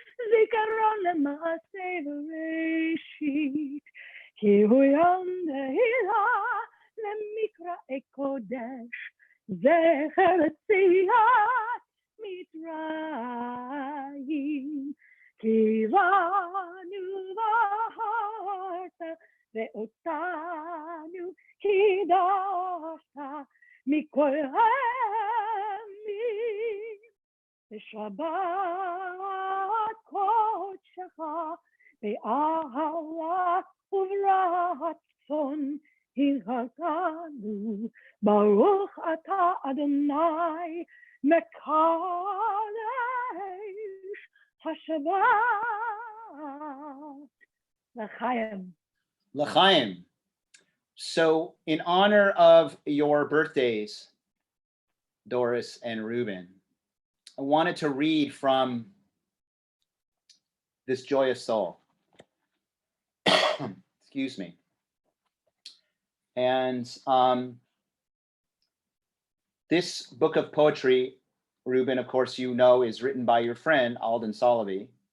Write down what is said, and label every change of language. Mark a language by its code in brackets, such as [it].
[he] zikaron lema'aseh v'reshit ki hu yom tehillah למקרא קודש זכר יציאת מצרים כי בנו בחרת ואותנו כי קידשת מכל העמים, בשבת קודשך, באהבה וברצון הגענו. ברוך אתה אדוני מקדש השבת. L'chaim. L'chaim. [en] So, in honor of your birthdays, Doris and Rueben, I wanted to read from this joyous soul. Excuse me. And this book of poetry, Rueben, of course, you know, is written by your friend, Alden Solovey.